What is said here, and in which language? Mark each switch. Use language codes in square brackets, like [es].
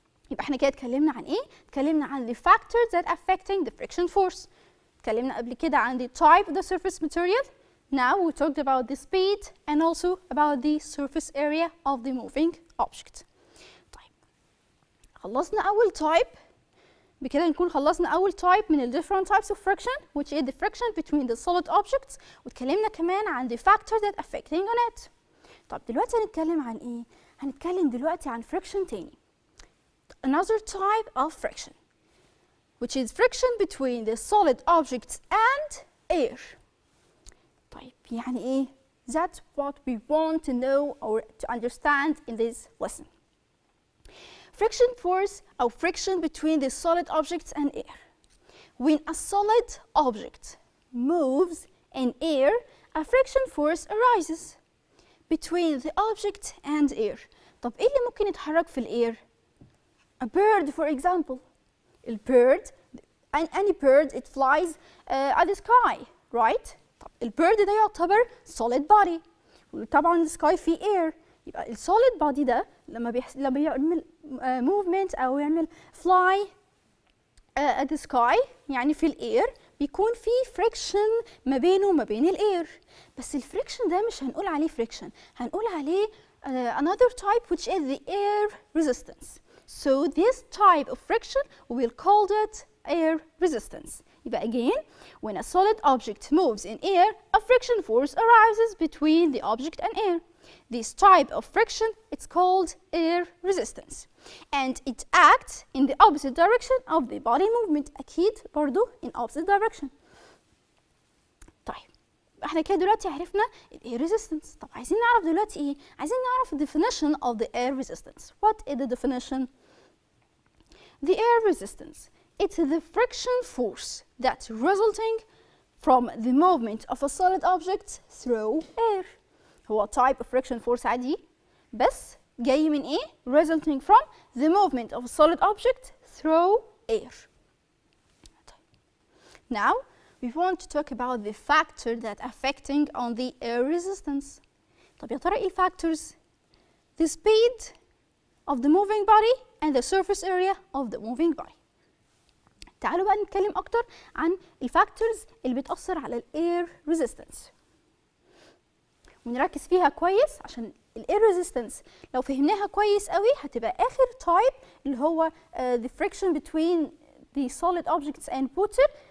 [ar] يبقى احنا كده اتكلمنا عن ايه؟ اتكلمنا عن the factors that affecting the friction force. [en] اتكلمنا قبل كده عن the type of the surface material. Now we talked about the speed and also about the surface area of the moving object. [ar] طيب خلصنا أول type. [en] بكده نكون خلصنا أول type من ال different types of friction which is the friction between the solid objects. واتكلمنا كمان عن the factors that affecting on it. [ar] طب دلوقتي هنتكلم عن ايه؟ هنتكلم دلوقتي عن friction تاني. [en] Another type of friction which is friction between the solid objects and air. طيب يعني ايه؟ That's what we want to know or to understand in this lesson. Friction force or friction between the solid objects and air. When a solid object moves in air, a friction force arises between the object and air. [ar] طب ايه اللي ممكن يتحرك في الاير؟ A bird for example. [en] A bird, any bird, it flies at the sky, right? [ar] طب البيرد ده يعتبر solid body. [en] وطبعا the sky فيه air. [ar] يبقى ال solid body ده لما يعمل movement أو يعمل fly at the sky يعني في الاير بيكون في friction ما بينه وما بين الاير. بس الفريكشن ده مش هنقول عليه friction. [en] هنقول عليه another type which is the air resistance. So this type of friction we'll call it air resistance. يبقى again, when a solid object moves in air, a friction force arises between the object and air. This type of friction, it's called air resistance. And it acts in the opposite direction of the body movement. أكيد برضو in opposite direction. [ar] طيب احنا كده دلوقتي عرفنا ال air resistance. طب عايزين نعرف دلوقتي ايه؟ عايزين نعرف the definition of the air resistance. [en] What is the definition? The air resistance, it's the friction force that's resulting from the movement of a solid object through air. هو type of friction force عادي بس جاي من ايه؟ Resulting from the movement of a solid object through air. Now we want to talk about the factor that affecting on the air resistance. طب يا ترى ايه factors؟ The speed of the moving body and the surface area of the moving body. [ar] تعالوا بقى نتكلم أكتر عن الفاكتورز اللي بتأثر على الاير ريزيستنس ونركز فيها كويس عشان الاير ريزيستنس لو فهمناها كويس قوي هتبقى آخر تايب اللي هو the friction between the solid objects and water.